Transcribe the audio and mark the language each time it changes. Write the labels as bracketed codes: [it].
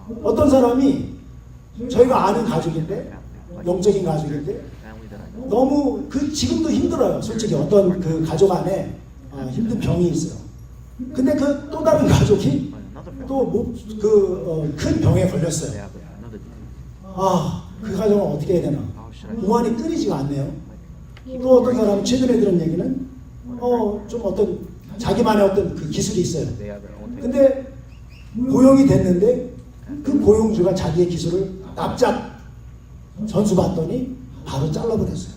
[ko] 어떤 사람이 저희가 아는 가족인데 영적인 가족인데 [en] Family that I know. [ko] 너무 지금도 힘들어요. 솔직히 어떤 그 가족 안에 힘든 병이 있어요. 근데 그 또 다른 가족이 또 큰 병에 걸렸어요. [en] They have another disease. [ko] 그 가정은 어떻게 해야 되나? 공안이 끊이지가 않네요. 또 어떤 사람은 최근에 들은 얘기는 좀 어떤 자기만의 어떤 그 기술이 있어요. [en] They have their own. [ko] 근데 고용이 됐는데 그 고용주가 자기의 기술을 납작 전수받더니 바로 잘라버렸어요.